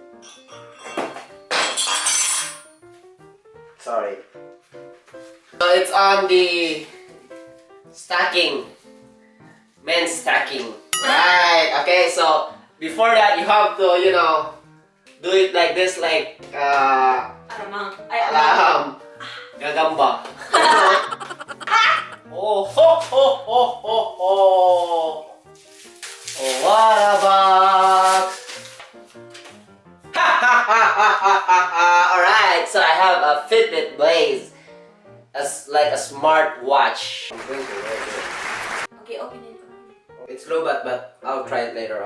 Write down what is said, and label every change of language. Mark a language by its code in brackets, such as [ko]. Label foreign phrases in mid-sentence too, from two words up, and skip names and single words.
[en] Sorry. So it's on the stacking. Men's stacking. Right, okay, so before that you have to, you know, do it like this, like Alamang. gagamba. Oh ho ho ho ho ho. Oh, what a box. Ha ha ha ha ha ha. Alright, so I have a Fitbit Blaze. As like a smart watch. I'm going to wear it. Okay, open it. It's low, but I'll try it later on.